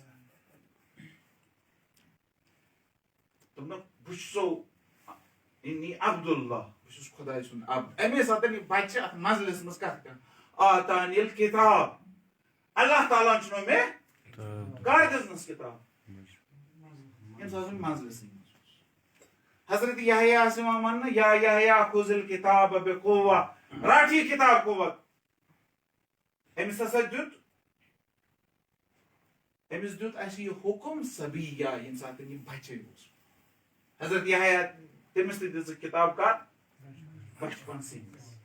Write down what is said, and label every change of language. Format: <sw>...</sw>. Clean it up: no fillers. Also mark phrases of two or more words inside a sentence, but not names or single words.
<ks>دوٚپنکھ بہٕ چھُسو</ks> <ar>انی عبداللہ</ar> <ks>بہٕ چھُس خۄداے سُنٛد عبد امے ساتہٕ یہِ بچہِ اتھ منزلس منٛز کتھ کران</ks> <ar>آتانی الکتاب</ar> <ks>اللہ تعالیٰ ہن چھُنو مےٚ کر دِژمٕژ کتاب ییٚمہِ ساتہٕ منزلسٕے منٛز اوس حضرت یحیٰ یِوان وننہٕ</ks> <ar>یا یحیٰ خُذ الکتاب بقوة</ar> <ks>رٹ یہِ کتاب قوت أمِس ہسا دیُت اسہِ یہِ حُکم صبیہ ییٚمہِ ساتہٕ یہِ بچے اوس حضرت یحیٰ تٔمِس تہِ دِژٕکھ کتاب کر بچپنسٕے منٛز</ks>